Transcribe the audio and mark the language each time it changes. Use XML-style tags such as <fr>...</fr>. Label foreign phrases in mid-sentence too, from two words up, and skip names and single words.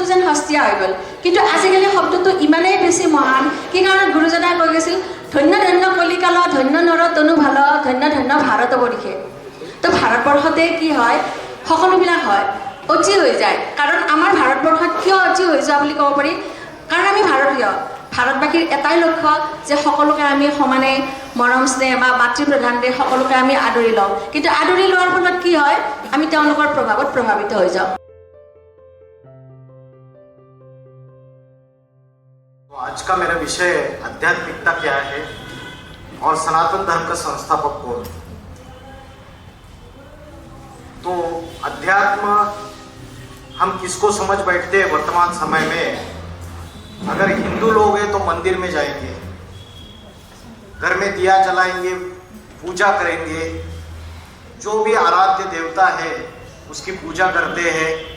<as>যেন হস্তীয়া হৈ গ'ল কিন্তু আজিকালি শব্দটো ইমানেই বেছি মহান কি কাৰণত গুৰুজনাই কৈ গৈছিল ধন্য ধন্য কলিকাল ধন্য নৰ তনু ভাল ধন্য ধন্য ভাৰতবৰ্ষে তো ভাৰতবৰ্ষতে কি হয় সকলোবিলাক হয় অতি হৈ যায় কাৰণ আমাৰ ভাৰতবৰ্ষত কিয় অতি হৈ যোৱা বুলি ক'ব পাৰি কাৰণ আমি ভাৰতীয় ভাৰতবাসীৰ এটাই লক্ষ্য যে সকলোকে আমি সমানে মৰম স্নেহ বা মাতৃপ্ৰধান দিয়ে সকলোকে আমি আদৰি লওঁ কিন্তু আদৰি লোৱাৰ ফলত কি হয় আমি তেওঁলোকৰ প্ৰভাৱত প্ৰভাৱিত হৈ যাওঁ</as> <hi>आज का मेरा विषय आध्यात्मिकता क्या है और सनातन धर्म का संस्थापक कौन तो अध्यात्म हम किसको समझ बैठते हैं वर्तमान समय में अगर हिंदू लोग हैं तो मंदिर में जाएंगे घर में दिया जलाएंगे पूजा करेंगे जो भी आराध्य देवता है उसकी पूजा करते हैं</hi>